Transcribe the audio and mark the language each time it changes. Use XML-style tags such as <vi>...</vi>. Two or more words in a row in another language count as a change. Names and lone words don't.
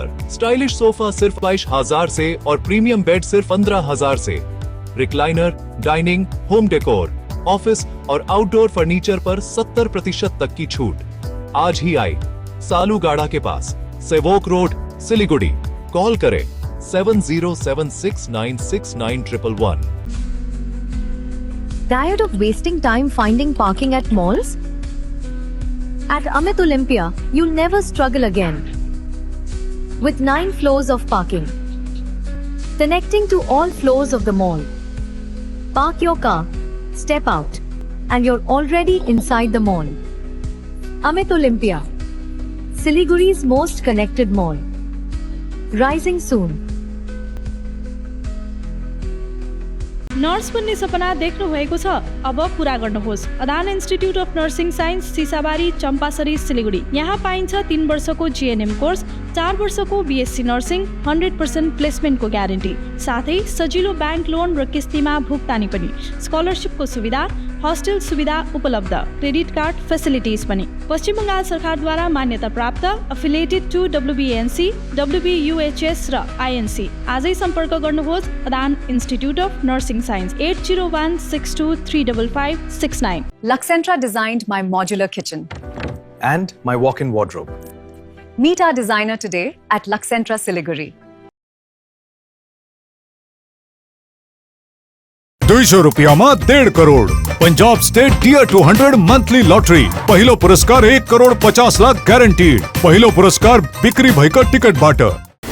<hi>स्टाइलिश सोफा सिर्फ 22,000 से और</hi> <en>premium bed</en> <hi>सिर्फ 15,000 से। रिक्लाइनर, डाइनिंग,</hi> <en>home decor,</en> <hi>ऑफिस और आउटडोर फर्नीचर पर 70% तक की छूट। आज ही आई सालूगाड़ा के पास, सेवोक रोड, सिलीगुड़ी। कॉल करें 7076969111।</hi> <en>Tired of wasting time finding parking at malls? At Amit Olympia, you'll never struggle again. With 9 floors of parking, connecting to all floors of the mall. Park your car, step out, and you're already inside the mall. Amit Olympia, Siliguri's most connected mall. Rising soon.</en> <ne>नर्स बन्ने सपना देख्नु भएको छ? अब पूरा गर्नुहोस्। अदान इन्स्टिट्युट अफ नर्सिङ साइन्स सिसाबारी चम्पासरी सिलिगुडी। यहाँ पाइन्छ 3 वर्षको जीएनएम कोर्स, 4 वर्षको</ne> <en>BSc nursing,</en> <ne>100% प्लेसमेन्टको ग्यारेन्टी, साथै सजिलो ब्याङ्क लोन र किस्तीमा भुक्तानी पनि, स्कलरसिपको सुविधा, हस्टेल सुविधा उपलब्ध,</ne> <en>credit card facilities</en> <ne>पनि। पश्चिम बङ्गाल सरकारद्वारा मान्यता प्राप्त,</ne> <en>affiliated to</en> <ne>WBNC, WBUHS र INC। आजै सम्पर्क गर्नुहोस् अदान इन्स्टिट्युट अफ नर्सिङ साइन्स 8016235569।</ne> <en>Luxentra designed my modular kitchen. And my walk-in wardrobe. Meet our designer today at Luxentra Siliguri.</en> <ne>200 रुपयामा 1.5 करोड। पंजाब स्टेट टियर 200 मंथली लॉटरी। पहिलो पुरस्कार 1 करोड 50 लाख ग्यारेन्टीड। पहिलो पुरस्कार बिक्री भएका टिकटबाट।</ne>